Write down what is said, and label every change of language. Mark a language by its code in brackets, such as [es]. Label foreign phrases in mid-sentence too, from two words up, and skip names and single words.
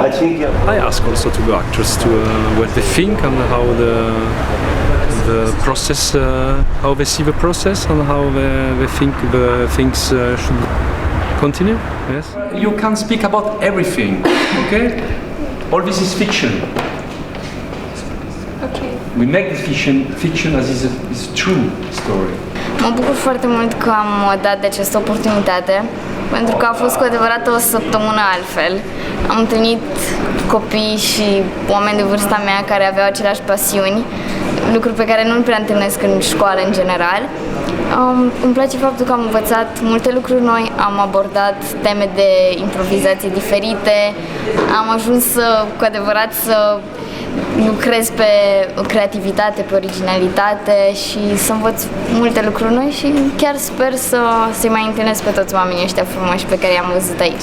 [en] I think I ask also to the actors to what they think and how the process, how they see the process and how they think the things should continue. Yes. You can speak about everything. Okay. All this is fiction. Okay. We make the fiction as is a true story. [ro] Mă bucur foarte mult că am dat de această oportunitate, pentru că a fost cu adevărat o săptămână altfel. Am întâlnit copii și oameni de vârsta mea care aveau aceleași pasiuni, lucruri pe care nu-l prea întâlnesc în școală în general. Îmi place faptul că am învățat multe lucruri noi, am abordat teme de improvizație diferite, am ajuns cu adevărat să lucrez pe creativitate, pe originalitate și să învăț multe lucruri noi și chiar sper să-i mai întâlnesc pe toți oamenii ăștia frumoși pe care i-am văzut aici.